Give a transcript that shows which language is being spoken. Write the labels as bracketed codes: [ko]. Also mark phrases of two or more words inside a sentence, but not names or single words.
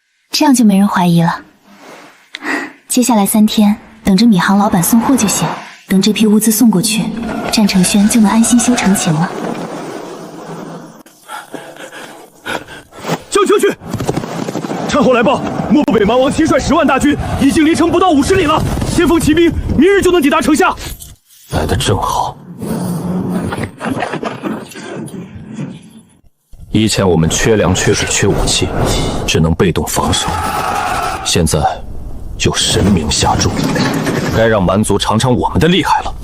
[zh] 這樣就沒人懷疑了。接下來3天，等着闵行老板送貨就行。等這批物資送過去，战成轩就能安心修城墙了。将去！趁后来报，漠北蛮王亲率 10万大軍已經離城不到50里了，先鋒騎兵明日就能抵達城下。來得正好。以前我們缺糧、缺水、缺武器，只能被動防守。現在有神明下注，該讓蠻族嘗嘗我們的厲害了。